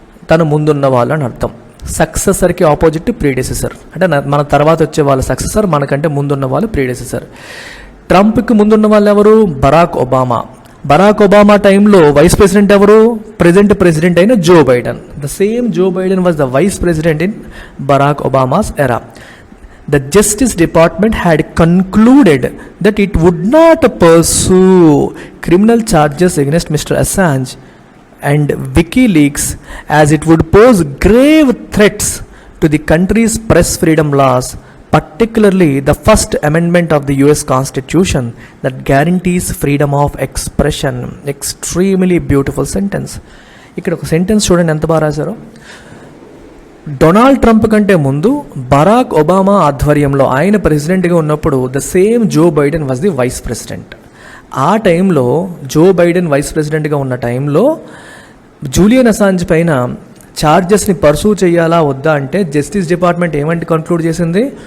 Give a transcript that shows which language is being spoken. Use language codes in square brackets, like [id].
[te] తను ముందున్న వాళ్ళు అని అర్థం. సక్సెసర్కి ఆపోజిట్ ప్రీడెసెసర్, అంటే మన తర్వాత వచ్చే వాళ్ళ సక్సెసర్, మనకంటే ముందున్న వాళ్ళు ప్రీడెసెసర్. ట్రంప్కి ముందున్న వాళ్ళు ఎవరు? బరాక్ ఒబామా టైంలో వైస్ ప్రెసిడెంట్ ఎవరు? ప్రెసిడెంట్ అయిన Joe Biden. [en] The same Joe Biden was the vice president in Barack Obama's era. The Justice Department had concluded that it would not pursue criminal charges against Mr. Assange and WikiLeaks as it would pose grave threats to the country's press freedom laws, particularly the First Amendment of the US Constitution that guarantees freedom of expression. Extremely beautiful sentence. [te] ఇక్కడ ఒక sentence చూడండి ఎంత బాగా రాశారో. Donald Trump కంటే ముందు Barack Obama ఆధ్వర్యంలో ఆయన ప్రెసిడెంట్గా ఉన్నప్పుడు [en] The same Joe Biden was the vice president. [te] ఆ టైంలో జో బైడెన్ వైస్ ప్రెసిడెంట్గా ఉన్న టైంలో జూలియన్ అసాంజ్ పైన ఛార్జెస్ని పర్సూ చేయాలా వద్దా అంటే జస్టిస్ డిపార్ట్మెంట్ ఏమంటే కన్క్లూడ్ చేసింది?